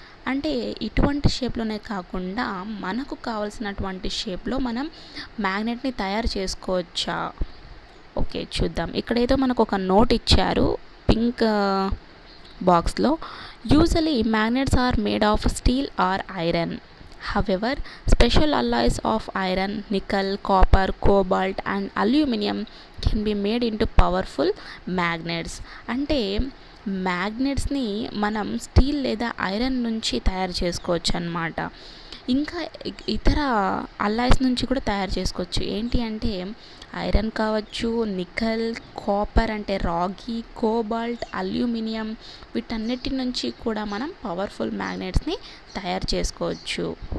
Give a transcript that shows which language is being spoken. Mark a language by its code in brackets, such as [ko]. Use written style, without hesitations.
[te] అంటే ఇటువంటి షేప్లోనే కాకుండా మనకు కావాల్సినటువంటి షేప్లో మనం మ్యాగ్నెట్ని తయారు చేసుకోవచ్చా? ఓకే, చూద్దాం. ఇక్కడేదో మనకు ఒక నోట్ ఇచ్చారు పింక్ బాక్స్లో. [en] Usually magnets are made of steel or iron. However, special alloys of iron, nickel, copper, cobalt and aluminum can be made into powerful magnets. [te] అంటే మ్యాగ్నెట్స్ని మనం స్టీల్ లేదా ఐరన్ నుంచి తయారు చేసుకోవచ్చు అన్నమాట. ఇంకా ఇతర అల్లాయ్స్ నుంచి కూడా తయారు చేసుకోవచ్చు. ఏంటి అంటే ఐరన్ కావచ్చు, నికెల్, కాపర్ అంటే రాగి, కోబాల్ట్, అల్యూమినియం, వీటన్నిటి నుంచి కూడా మనం పవర్ఫుల్ మ్యాగ్నెట్స్ని తయారు చేసుకోవచ్చు.